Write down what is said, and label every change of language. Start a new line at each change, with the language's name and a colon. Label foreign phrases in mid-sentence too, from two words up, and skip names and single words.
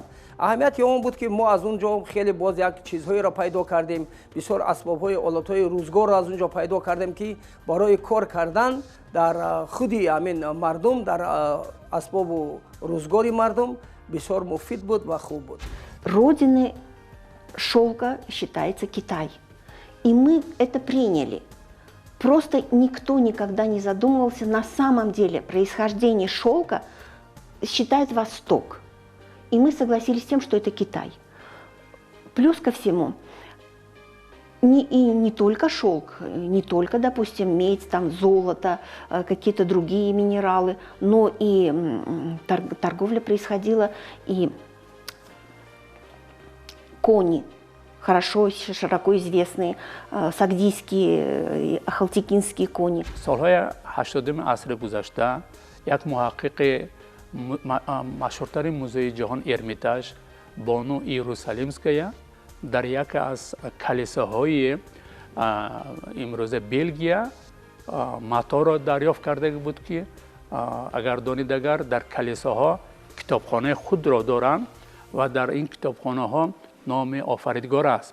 Tajik: аҳамияти он буд ки мо аз он ҷо хеле боз як чизҳоеро пайдо кардем, бисёр асбобҳои олатҳои рӯзгорро аз он ҷо пайдо кардем ки барои кор кардан дар худи ҳамин мардум, дар асбобу рӯзгори мардум бисёр муфид буд ва хуб буд.
Russian: Родиной шелка считается Китай. И мы это приняли. Просто никто никогда не задумывался, на самом деле происхождение шелка считает Восток. И мы согласились с тем, что это Китай. Плюс ко всему, не только шелк, не только, допустим, медь, там, золото, какие-то другие минералы, но и торговля происходила, и кони, хорошо, широко известные сагдийские, ахалтекинские кони.
Tajik: солҳои 80 асри гузашта як муҳаққиқи машҳуртари музеи ҷаҳон Эрмитаж Бону Иерусалимская дар яке аз калисоҳои имрӯзе Белгия маторо дарёфт карда буд ки агар донидагар дар калисоҳо китобхонаи худро доранд ва дар ин китобхонаҳо номи офаридгор аст.